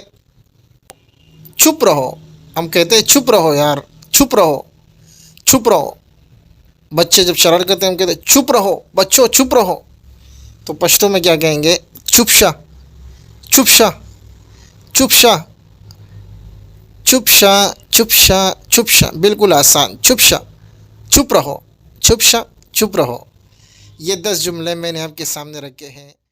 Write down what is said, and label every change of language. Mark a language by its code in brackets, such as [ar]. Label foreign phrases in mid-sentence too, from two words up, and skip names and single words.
[ur] چپ رہو ہم کہتے ہیں چپ رہو یار چپ رہو چپ رہو بچے جب شرارت کرتے ہیں ہم کہتے ہیں چپ رہو بچوں چپ رہو تو پشتو میں کیا کہیں گے [ps] چپ شا چپ شا چپ شا چپ شا چپ شا چپ شا [ur] بالکل آسان [ps] چپ شا [ur] چپ رہو [ps] چپ شا [ur] چپ رہو یہ 10 جملے میں نے آپ کے سامنے رکھے ہیں